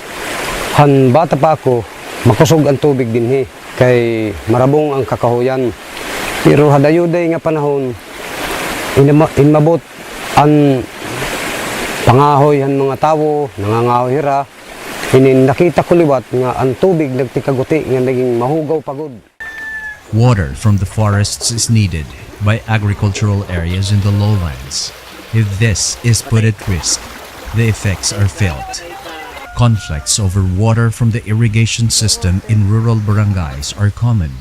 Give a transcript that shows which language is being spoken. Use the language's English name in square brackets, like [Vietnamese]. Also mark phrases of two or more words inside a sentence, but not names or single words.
[Waray] Han bata pa ako makusog ang tubig dinhi kay marabong ang kakahuyan. Pero hadayuday nga panahon inmabot ang pangahoy han mga tawo, nangangahoy hira. Nakita ko liwat nga ang tubig nagtikaguti nga naging mahugaw pagod. [English] Water from the forests is needed by agricultural areas in the lowlands. If this is put at risk, the effects are felt. Conflicts over water from the irrigation system in rural barangays are common.